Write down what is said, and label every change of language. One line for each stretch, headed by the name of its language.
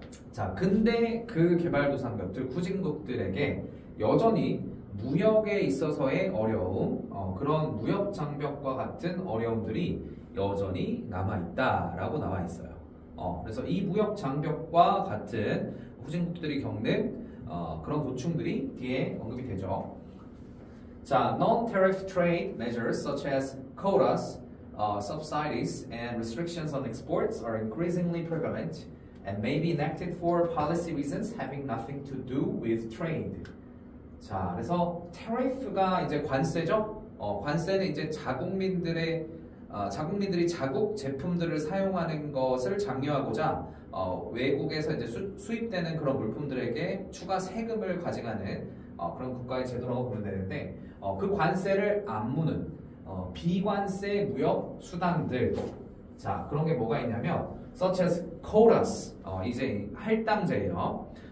Korean: 자, 근데 그 개발도상국들, 후진국들에게 여전히 무역에 있어서의 어려움, 그런 무역 장벽과 같은 어려움들이 여전히 남아있다라고 나와 있어요. 그래서 이 무역 장벽과 같은 후진국들이 겪는 그런 고충들이 뒤에 언급이 되죠.
English: 자, non-tariff trade measures such as quotas, subsidies, and restrictions on exports are increasingly prevalent and may be enacted for policy reasons having nothing to do with trade.
Korean: 자, 그래서 tariff가 이제 관세죠. 관세는 이제 자국민들이 자국 제품들을 사용하는 것을 장려하고자 외국에서 이제 수입되는 그런 물품들에게 추가 세금을 가져가는 그런 국가의 제도라고 보면 되는데 그 관세를 안 무는 비관세 무역 수단들, 자, 그런 게 뭐가 있냐면
English: such as quotas,
Korean: 이제 할당제예요.